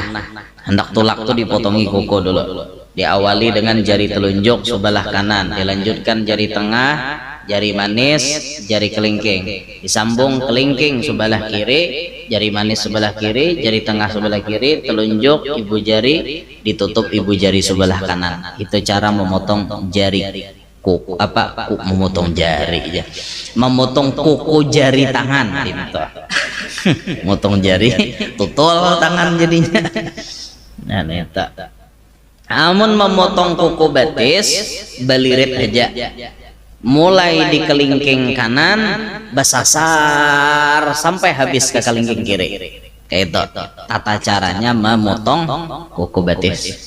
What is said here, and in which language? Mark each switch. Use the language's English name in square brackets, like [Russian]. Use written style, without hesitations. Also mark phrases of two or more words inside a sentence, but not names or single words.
[Indonesian] Hendak tulak tuh dipotongi kuku dulu. Diawali dengan jari telunjuk sebelah kanan, dilanjutkan jari tengah, jari manis, jari kelingking, disambung kelingking sebelah kiri, jari manis sebelah kiri, jari tengah sebelah kiri, telunjuk ibu jari ditutup ibu jari sebelah kanan. Itu cara memotong jari kuku memotong jari ya. Memotong kuku jari tangan gitu. Motong jari tutul tangan jadinya. [Banjar] Nah, neta. Amun memotong kuku batis balirit aja, mulai di kelingking kanan basasar sampai habis ke kelingking kiri. [Indonesian] Kayak itu tata caranya memotong kuku batis.